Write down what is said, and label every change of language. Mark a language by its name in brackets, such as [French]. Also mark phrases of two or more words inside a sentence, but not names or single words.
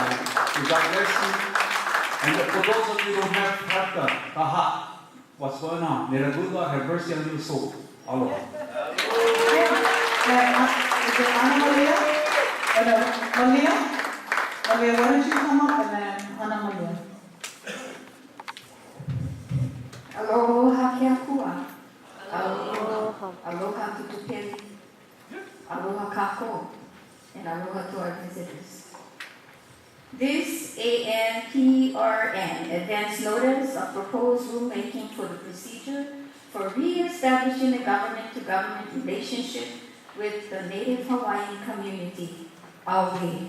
[English] So God bless you. And for those of you who don't have the heart, what's going on. May the good Lord have mercy on your soul. Aloha. Is it Ana Maria? Oh, no, Malia? Malia, why don't you come up and then Ana Maria? [Hawaiian] Aloha keakua. Aloha tutupeli. Aloha kako. [English] And aloha to our visitors. This ANPRN advance notice of proposed rulemaking for the procedure for re-establishing a government-to-government relationship with the Native Hawaiian community, Aui.